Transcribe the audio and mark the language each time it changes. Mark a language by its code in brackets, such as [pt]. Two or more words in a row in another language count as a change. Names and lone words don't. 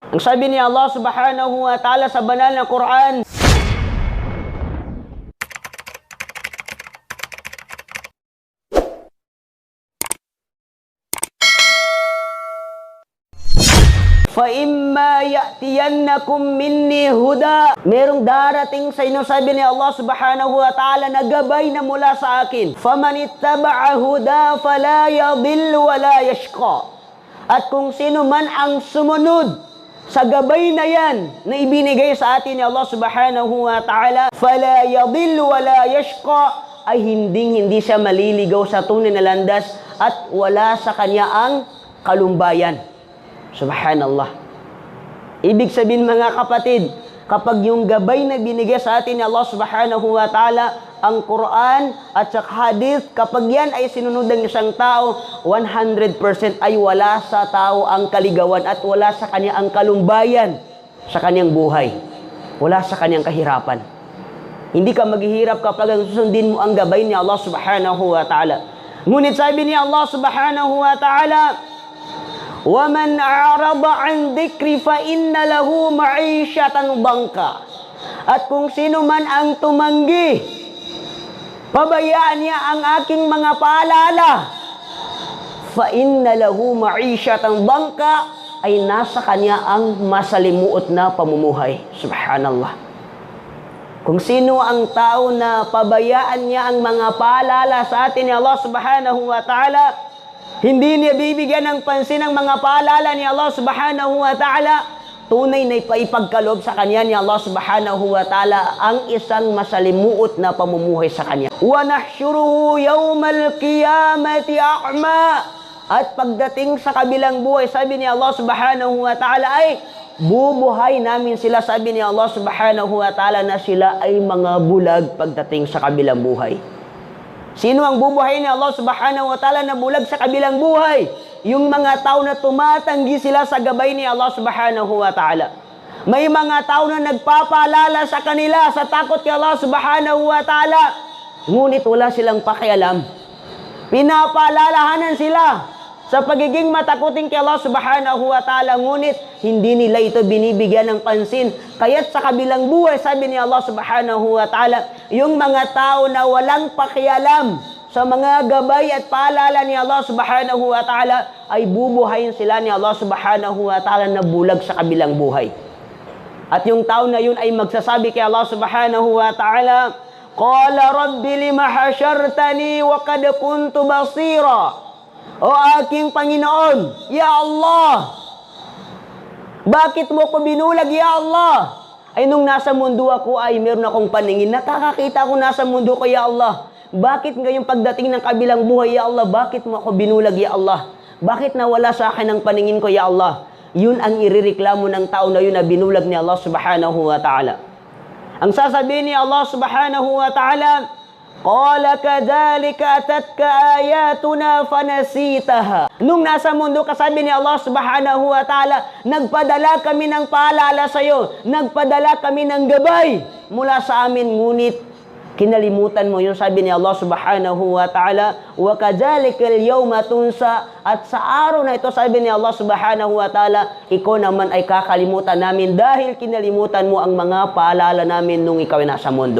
[tl] Ang sabi ni [ar] الله سبحانه وتعالى [tl] sa banal na Quran, [ar] فَإِمَّا يَأْتِيَنَّكُمْ مِنِّي هُدًى. [tl] Merong darating sa inyo, sabi ni [ar] الله سبحانه وتعالى, [tl] na gabay na mula sa akin. [ar] فَمَنِ اتَّبَعَ هُدًى فَلَا يَضِلُّ وَلَا يَشْقَى. [tl] At kung sino man ang sumunod sa gabay na yan na ibinigay sa atin ni [ar] الله سبحانه وتعالى, فَلَا يَضِلُّ وَلَا يَشْقَى, [tl] ay hindi siya maliligaw sa tunay na landas at wala sa kanya ang kalumbayan. Subhanallah. Ibig sabihin mga kapatid, kapag yung gabay na binigay sa atin ni [ar] الله سبحانه وتعالى, [tl] ang Quran at sa hadith, kapag yan ay sinunod ng isang tao, 100% ay wala sa tao ang kaligawan at wala sa kanya ang kalumbayan sa kanyang buhay. Wala sa kanyang kahirapan. Hindi ka maghihirap kapag susundin mo ang gabay ni [ar] الله سبحانه وتعالى. [tl] Ngunit sabi ni [ar] الله سبحانه وتعالى, وَمَنْ أَعْرَضَ عَنْ ذِكْرِ فَإِنَّ لَهُ مَعِيشَةً ضَنْكًا. [tl] At kung sino man ang tumanggi, pabayaan niya ang aking mga paalala, [ar] فَإِنَّ لَهُ مَعِيشَةً ضَنْكًا, [tl] ay nasa kanya ang masalimuot na pamumuhay. Subhanallah. Kung sino ang tao na pabayaan niya ang mga paalala sa atin ni [ar] الله سبحانه وتعالى, [tl] hindi niya bibigyan ng pansin ang mga paalala ni [ar] الله سبحانه وتعالى, [tl] tunay na ipagkaloob sa kanya ni [ar] الله سبحانه وتعالى [tl] ang isang masalimuot na pamumuhay sa kanya. [ar] وَنَحْشُرُهُ يَوْمَ الْقِيَامَةِ أَعْمَى. [tl] At pagdating sa kabilang buhay, sabi ni [ar] الله سبحانه وتعالى, [tl] ay bubuhay namin sila, sabi ni [ar] الله سبحانه وتعالى, [tl] na sila ay mga bulag pagdating sa kabilang buhay. Sino ang bubuhay ni [ar] الله سبحانه وتعالى [tl] na bulag sa kabilang buhay? Yung mga tao na tumatanggi sila sa gabay ni [ar] الله سبحانه وتعالى. [tl] May mga tao na nagpapaalala sa kanila sa takot kay [ar] الله سبحانه وتعالى, [tl] ngunit wala silang pakialam. Pinapaalalahanan sila sa pagiging matakutin kay [ar] الله سبحانه وتعالى, [tl] ngunit hindi nila ito binibigyan ng pansin. Kaya't sa kabilang buhay, sabi ni [ar] الله سبحانه وتعالى, [tl] yung mga tao na walang pakialam sa mga gabay at paalala ni [ar] الله سبحانه وتعالى, [tl] ay bubuhayin sila ni [ar] الله سبحانه وتعالى [tl] na bulag sa kabilang buhay. At yung tao na yun ay magsasabi kay [ar] الله سبحانه وتعالى, قال رب لم حشرتني وقد كنت بصيرا. [tl] O aking Panginoon, [ar] يا الله, [tl] bakit mo ko binulag, [ar] يا الله? [tl] Ay nung nasa mundo ako ay meron akong paningin. Nakakakita ko nasa mundo ko, [ar] يا الله. [tl] Bakit ngayong pagdating ng kabilang buhay, [ar] يا الله, [tl] bakit mo ako binulag, [ar] يا الله? [tl] Bakit nawala sa akin ang paningin ko, [ar] يا الله? [tl] Yun ang irireklamo ng tao na yun na binulag ni [ar] الله سبحانه وتعالى. [tl] Ang sasabihin ni [ar] الله سبحانه وتعالى, قال كذلك أتتك آياتنا فنسيتها. [tl] Nung nasa mundo ka, sabi ni [ar] الله سبحانه وتعالى, [tl] nagpadala kami ng paalala sa iyo, nagpadala kami ng gabay mula sa amin, ngunit kinalimutan mo. Yung sabi ni [ar] الله سبحانه وتعالى, وكذلك اليوم تنسى. [tl] At sa araw na ito, sabi ni [ar] الله سبحانه وتعالى, [tl] ikaw naman ay kakalimutan namin dahil kinalimutan mo ang mga paalala namin nung ikaw ay nasa mundo.